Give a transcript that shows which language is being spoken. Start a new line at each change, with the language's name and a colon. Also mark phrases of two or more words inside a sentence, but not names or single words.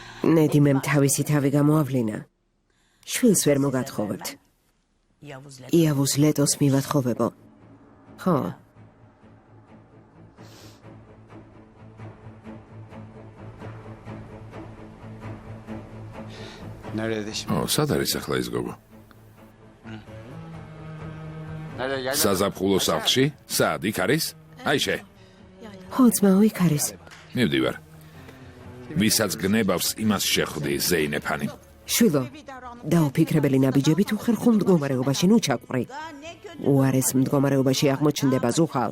Georgian: ნედიმემ თავისი თავი გამოავლინა. შვილს ვერ მოგათხოვებთ. იავუს ლეტოს მივათხოვებო. ხო.
Turkish: Nerede şimdi?
Georgian: სად არის ახლა ის გოგო?
Turkish: Nerede geldi?
Georgian: საზაფხულო სახლში? სად იქ არის? აიშე, ხო, ძმაო, იქ არის. მივდივარ. ვისაც გნებავს, იმას შეხვდი, ზეინეფანი. შვილო, დაუფიქრებელი ნაბიჯები თუ ხერხულ მდგომარეობაში ნუ ჩაყვრი. უარეს მდგომარეობაში აღმოჩნდება ზუხალ.